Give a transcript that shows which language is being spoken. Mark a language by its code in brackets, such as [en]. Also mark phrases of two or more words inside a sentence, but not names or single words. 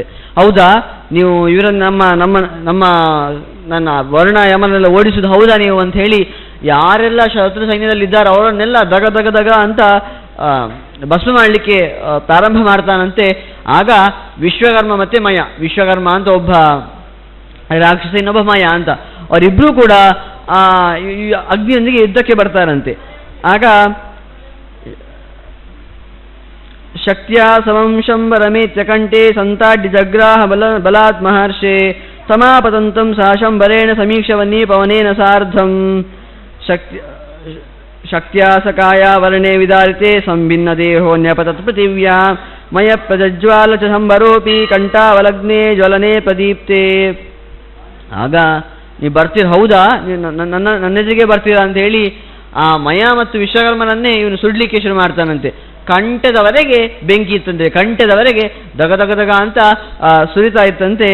[kn] ಹೌದಾ, ನೀವು ಇವರನ್ನು ನನ್ನ ವರುಣ ಯಮನೆಲ್ಲ ಓಡಿಸುದು ಹೌದಾ ನೀವು ಅಂತ ಹೇಳಿ ಯಾರೆಲ್ಲ ಶತ್ರು ಸೈನ್ಯದಲ್ಲಿ ಇದ್ದಾರೋ ಅವರನ್ನೆಲ್ಲ ದಗ ದಗ ದಗ ಅಂತ ಭಸ್ಮ ಮಾಡಲಿಕ್ಕೆ ಪ್ರಾರಂಭ ಮಾಡ್ತಾನಂತೆ. ಆಗ ವಿಶ್ವಕರ್ಮ ಮತ್ತೆ ಮಯ, ವಿಶ್ವಕರ್ಮ ಅಂತ ಒಬ್ಬ ರಾಕ್ಷಸ, ಇನ್ನೊಬ್ಬ ಮಯ ಅಂತ, ಅವರಿಬ್ಬರೂ ಕೂಡ ಅಗ್ನಿಯೊಂದಿಗೆ ಯುದ್ಧಕ್ಕೆ ಬರ್ತಾರಂತೆ. [sa] ಆಗ ಶಕ್ತಿಯ ಸಮಂ ಶಂಬರಮೇತ್ಯ ಕಂಠೆ ಸಂತಾಡ್ಯ ಜಗ್ರಾಹ ಬಲಾತ್ ಮಹರ್ಷೆ ಸಮಾಪತಂತಂ ಸಾ ಶಂಬರೇಣ ಸಮೀಕ್ಷವನ್ನಿ ಪವನೇನ ಸಾರ್ಧಂ ಶಕ್ತ್ಯಾ ಸಕಾಯ ವರ್ಣೆ ವಿದಾರಿತೆ ಸಂಭಿನ್ನ ದೇಹೋ ನ್ಯಪತತ್ ಪೃಥಿವ್ಯಾ ಮಯ ಪ್ರಜ್ವಾಲ ಚ ಸಂಬರೋಪಿ ಕಂಠಾವಲಗ್ನೆ ಜ್ವಲನೆ ಪ್ರದೀಪ್ತೆ. [kn] ಆಗ ನೀವು ಬರ್ತೀರ, ಹೌದಾ, ನನ್ನ ಎದುರಿಗೆ ಬರ್ತೀರಾ ಅಂತ ಹೇಳಿ ಆ ಮಯ ಮತ್ತು ವಿಶ್ವಕರ್ಮನನ್ನೇ ಇವನು ಸುಡ್ಲಿಕ್ಕೆ ಶುರು ಮಾಡ್ತಾನಂತೆ. ಕಂಠದವರೆಗೆ ಬೆಂಕಿ ಇತ್ತಂತೆ, ಕಂಠದವರೆಗೆ ದಗ ದಗ ದಗ ಅಂತ ಸುರಿತಾ ಇತ್ತಂತೆ.